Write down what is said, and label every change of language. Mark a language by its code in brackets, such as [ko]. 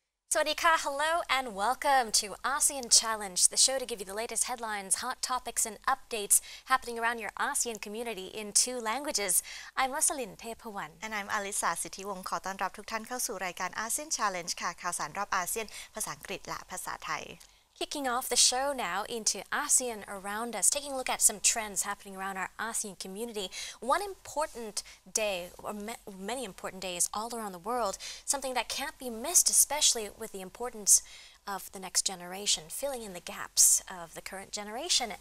[en] Sawadika, hello and welcome to ASEAN Challenge, the show to give you the latest headlines, hot topics and updates happening around your ASEAN community in 2 languages. I'm Rosalyn Tepawan. And I'm Alisa [th] สิทธิวงศ์ขอต้อนรับทุกท่านเข้าสู่รายการ ASEAN Challenge ค่ะข่าวสารรอบอาเซียนภาษาอังกฤษและภาษาไทย [en] Kicking off the show now into ASEAN around us, taking a look at some trends happening around our ASEAN community. One important day, or many important days all around the world, something that can't be missed, especially with the importance of the next generation, filling in the gaps of the current generation.